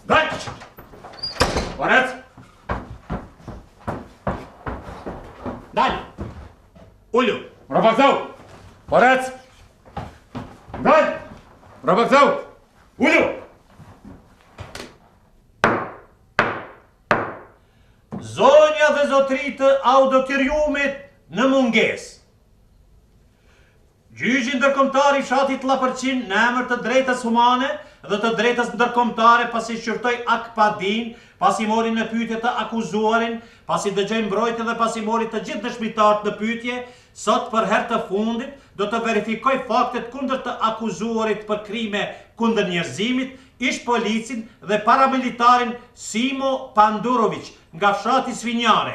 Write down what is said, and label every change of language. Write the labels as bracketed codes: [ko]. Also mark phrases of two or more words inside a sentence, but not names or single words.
[sq] Daj! Orec! Daj! Ullu! Mrabakzau! Orec! Daj! Mrabakzau! Ullu! Zonja dhe zotri të auditoriumit në mungesë. Gjyqi ndërkombëtar i fshatit Llapërçin në emër të drejtës humane dhe të drejtës ndërkombëtare pasi shqyrtoi Akpadin, pasi mori në pyetje të akuzuarin, pasi dëgjoi mbrojtje dhe pasi mori të gjithë dëshmitarët në pyetje, sot për herë të fundit do të verifikoj faktet kundër të akuzuarit për krime kundër njerëzimit, ish policin dhe paramilitarin Simo Pandurović nga fshati Svinjare.